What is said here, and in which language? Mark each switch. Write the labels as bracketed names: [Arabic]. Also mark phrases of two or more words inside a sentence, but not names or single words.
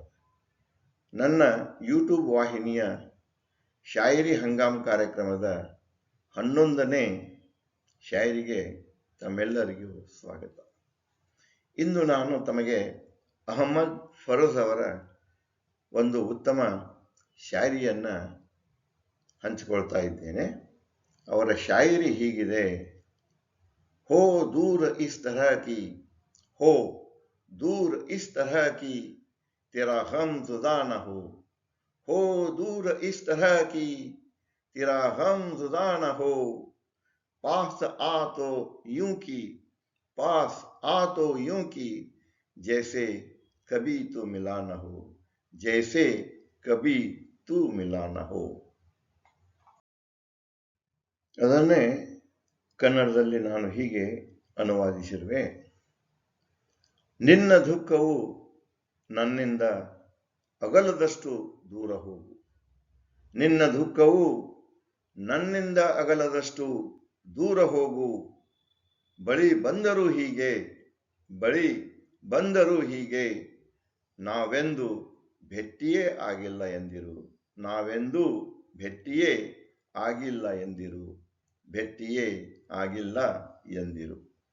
[Kannada] ನನ್ನ ಯೂಟ್ಯೂಬ್ ವಾಹಿನಿಯ ಶಾಯಿರಿ ಹಂಗಾಮ್ ಕಾರ್ಯಕ್ರಮದ 11ನೇ ಶಾಯಿರಿಗೆ ತಮ್ಮೆಲ್ಲರಿಗೂ ಸ್ವಾಗತ. ಇಂದು ನಾನು ತಮಗೆ ಅಹಮದ್ ಫರೋಜ್ ಅವರ ಒಂದು ಉತ್ತಮ ಶಾಯಿರಿಯನ್ನು ಹಂಚಿಕೊಳ್ತಾ ಇದ್ದೇನೆ. ಅವರ ಶಾಯಿರಿ ಹೀಗಿದೆ. [Hindi] हो दूर इस तरह की, हो दूर इस तरह की, तेरा गम जुदा न हो दूर इस तरह की, तेरा गम जुदा न हो, पास आ तो यूं की, पास आ तो यूं की, जैसे कभी तू मिला न हो, जैसे कभी तू मिला न हो. [Kannada] ಅದನ್ನೇ ಕನ್ನಡದಲ್ಲಿ ನಾನು ಹೀಗೆ ಅನುವಾದಿಸಿರುವೆ. ನಿನ್ನ ದುಃಖವು ನನ್ನಿಂದ ಅಗಲದಷ್ಟು ದೂರ ಹೋಗು, ನಿನ್ನ ದುಃಖವು ನನ್ನಿಂದ ಅಗಲದಷ್ಟು ದೂರ ಹೋಗು, ಬಳಿ ಬಂದರೂ ಹೀಗೆ, ಬಳಿ ಬಂದರೂ ಹೀಗೆ, ನಾವೆಂದು ಭೆಟ್ಟಿಯೇ ಆಗಿಲ್ಲ ಎಂದಿರು, ನಾವೆಂದು ಭೆಟ್ಟಿಯೇ ಆಗಿಲ್ಲ ಎಂದಿರು, ಭೆಟ್ಟಿಯೇ ಆಗಿಲ್ಲ ಎಂದಿರು.